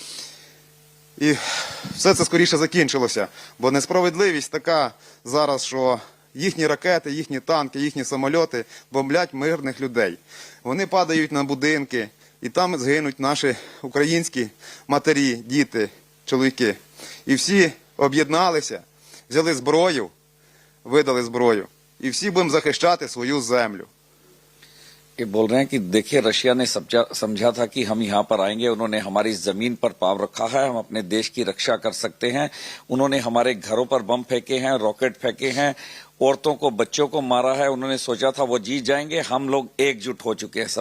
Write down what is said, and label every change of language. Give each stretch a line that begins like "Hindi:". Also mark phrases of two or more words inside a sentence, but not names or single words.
Ukrainian: І все це скоріше закінчилося, бо несправедливість така зараз, що їхні ракети, їхні танки, їхні самольоти бомблять мирних людей. Вони падають на будинки, і там згинуть наші українські матері, діти, чоловіки. І всі об'єдналися, взяли зброю, видали зброю. І всі будемо захищати свою землю.
Hindi: ये बोल रहे हैं कि देखिए रशिया ने समझा था कि हम यहाँ पर आएंगे, उन्होंने हमारी जमीन पर पांव रखा है, हम अपने देश की रक्षा कर सकते हैं। उन्होंने हमारे घरों पर बम फेंके हैं, रॉकेट फेंके हैं, औरतों को बच्चों को मारा है। उन्होंने सोचा था वो जीत जाएंगे। हम लोग एकजुट हो चुके हैं सब।